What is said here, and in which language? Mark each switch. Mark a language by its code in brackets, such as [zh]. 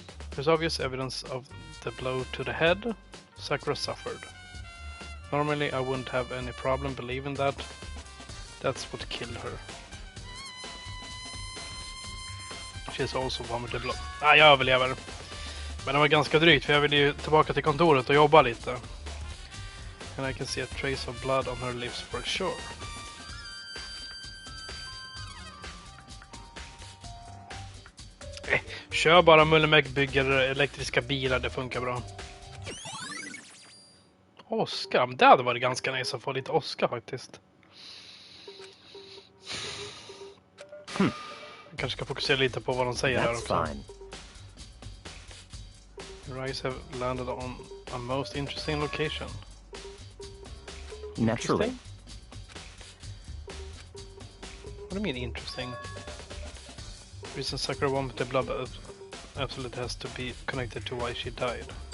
[en] There's obvious evidence of the blow to the head. Sakura suffered. Normally I wouldn't have any problem believing that. That's what killed her. She's also vomited blood. [sv] Jag överlever. Men det var ganska drygt för jag ville ju tillbaka till kontoret och jobba lite. [en] And I can see a trace of blood on her lips for sure. [sv] Kör bara, Mullimek bygger elektriska bilar, det funkar bra. Oscar, det hade varit ganska nice att få lite Oscar faktiskt. Jag kanske ska fokusera lite på vad de säger här också. [en] Rise have landed on a most interesting location. Naturally. What do you mean interesting? Reason Sakura vomited blood absolutely has to be connected to why she died.